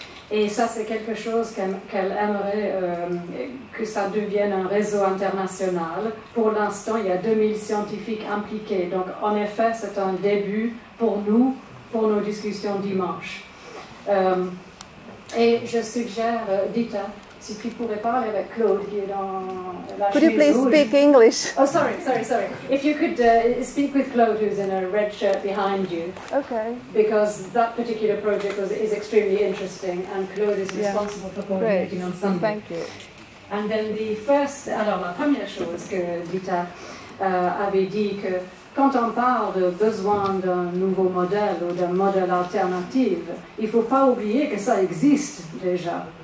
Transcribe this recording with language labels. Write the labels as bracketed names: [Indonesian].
[French] Et ça, c'est quelque chose qu'elle aimerait que ça devienne un réseau international. Pour l'instant, il y a 2000 scientifiques impliqués. Donc, en effet, c'est un début pour nous, pour nos discussions dimanche. Et je suggère, Dita, si tu pourrais parler avec Claude, qui est dans la [English] Could you please speak English? Oh, sorry. If you could speak with Claude, who's in a red shirt behind you. Okay. Because that particular project is extremely interesting, and Claude is responsible for coordinating on Sunday. Thank you. And then [French] alors la première chose que Dita avait dit, que quand on parle de besoin d'un nouveau modèle ou d'un modèle alternatif, il ne faut pas oublier que ça existe déjà.